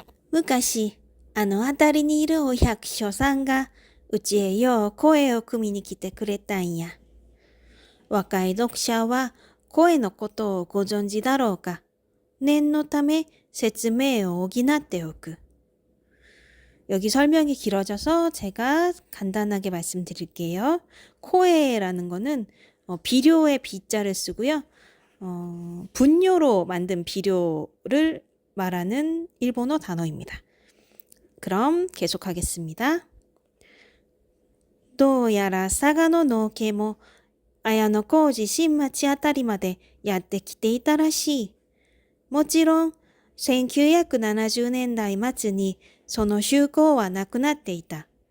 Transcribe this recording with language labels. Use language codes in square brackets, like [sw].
[ja] 昔、あの辺りにいるお百姓さんがうちへよう声を組みに来てくれたんや。若い読者は声のことをご存知だろうか。念のため説明を補っておく。 [ko] 여기 설명이 길어져서 제가 간단하게 말씀드릴게요. 코에라는 거는 비료의 비자를 쓰고요. 분뇨로 만든 비료를 말하는 일본어 단어입니다. 그럼 계속하겠습니다. [ja] どうやら佐賀の農家も綾小路新町あたりまでやってきていたらしい。もちろん1970年代末にその就航はなくなっていた。